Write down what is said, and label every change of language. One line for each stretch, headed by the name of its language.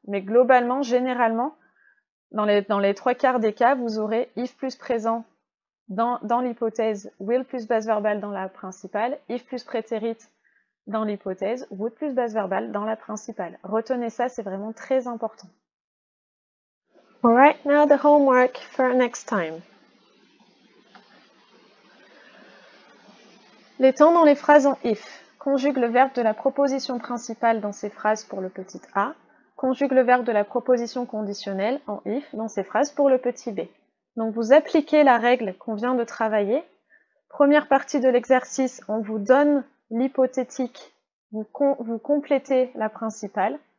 French: Mais globalement, généralement, dans les 3/4 des cas, vous aurez if plus présent dans l'hypothèse, will plus base verbale dans la principale, if plus prétérit dans l'hypothèse, would plus base verbale dans la principale. Retenez ça, c'est vraiment très important.
English: Alright, now the homework for next time.
French: Les temps dans les phrases en if. Conjugue le verbe de la proposition principale dans ces phrases pour le petit a. Conjugue le verbe de la proposition conditionnelle en if dans ces phrases pour le petit b. Donc vous appliquez la règle qu'on vient de travailler. Première partie de l'exercice, on vous donne l'hypothétique, vous complétez la principale.